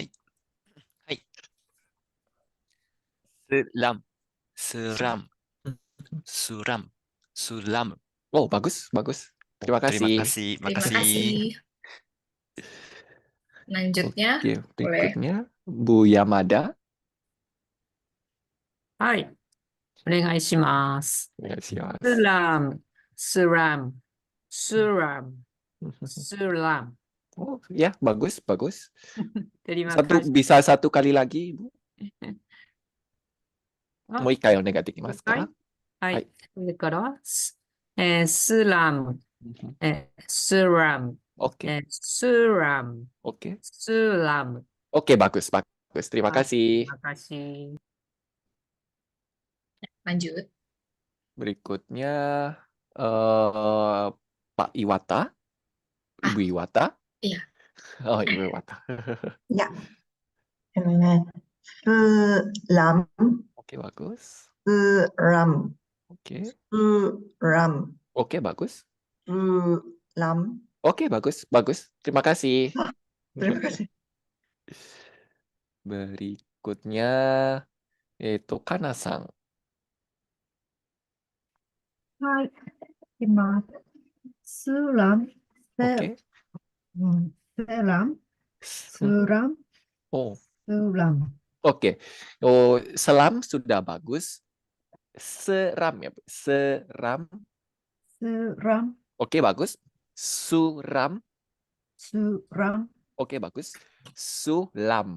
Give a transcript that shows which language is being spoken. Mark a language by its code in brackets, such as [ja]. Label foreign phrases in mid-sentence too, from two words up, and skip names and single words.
[id] Hai. Suram. Oh, bagus. Terima kasih. Terima kasih. Lanjutnya, Oke, boleh. berikutnya Bu Yamada. [ja] はい。お願いします。 [id] Silakan. suram, suram, suram, suram. Oh, ya, bagus. Terima Bisa satu kali lagi, Ibu. あ [ja] もう一回お願いできますか？はい。はい [id] それから、 suram, suram, Oke, スラム、 oke. スラム。 Oke, bagus. Terima kasih. Terima kasih. Lanjut. Berikutnya Pak Iwata. Ibu Iwata. Iya. Oh, Ibu Iwata. Ya. Selam. Oke, bagus. Seram. Oke. Seram. Oke, bagus. Selam. Oke, bagus. Terima kasih. Terima kasih. Berikutnya Kana-san. [ja] はい、います。スラム、セ [id] Oke. セラム、 Suram, Oh, suram. oke. Oh, selam sudah bagus. Seram ya, Bu. Seram. Suram, Oke, bagus. Suram. suram, Oke, bagus. Sulam.